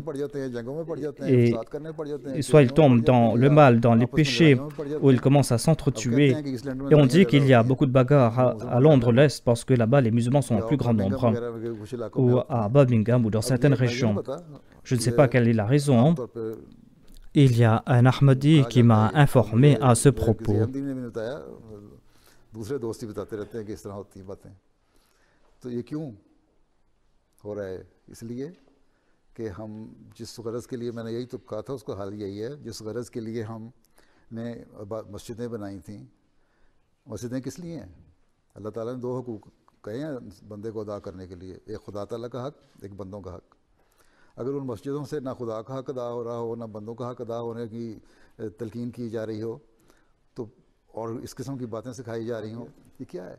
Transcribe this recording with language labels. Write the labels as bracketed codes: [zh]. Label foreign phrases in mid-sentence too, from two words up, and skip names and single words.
[fr] Et soit ils tombent dans le mal, dans les péchés, où ils commencent à s'entretuer. Et on dit qu'il y a beaucoup de bagarres à Londres, l'Est, parce que là-bas, les musulmans sont en plus grand nombre. Ou à Birmingham, ou dans certaines régions. Je ne sais pas quelle est la raison. Il y a un Ahmadi qui m'a informé à ce propos. [ur] کہ ہم جس غرض کے لیے میں نے یہی تو کہا تھا اس کا حل یہی ہے جس غرض کے لیے ہم نے مسجدیں بنائی تھی مسجدیں کس لیے ہیں اللہ تعالیٰ نے دو حقوق کہے ہیں بندے کو ادا کرنے کے لیے ایک خدا تعالیٰ کا حق ایک بندوں کا حق اگر ان مسجدوں سے نہ خدا کا حق ادا ہو رہا ہو، نہ بندوں کا حق ادا ہونے کی تلقین کی جا رہی ہو، تو اور اس قسم کی باتیں سکھائی جا رہی ہوں، یہ کیا ہے?